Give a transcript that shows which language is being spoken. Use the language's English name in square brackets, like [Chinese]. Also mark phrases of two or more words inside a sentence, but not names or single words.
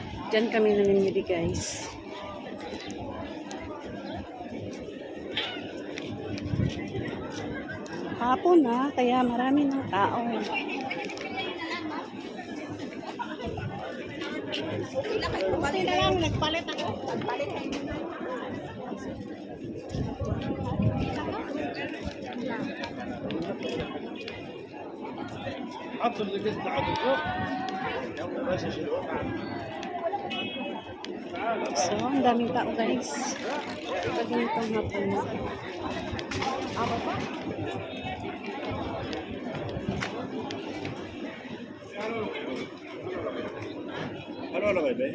[Filipino] Diyan kami namimili, guys. Hapon na, kaya marami ng tao. Nagpalit ako. Nagpalit ako. [Arabic] حط القسط على الفوق يلا باشا شيلوه [Filipino] So, ang daming tao, guys. Pag ganitong hapon na. Halo-halo, bebe.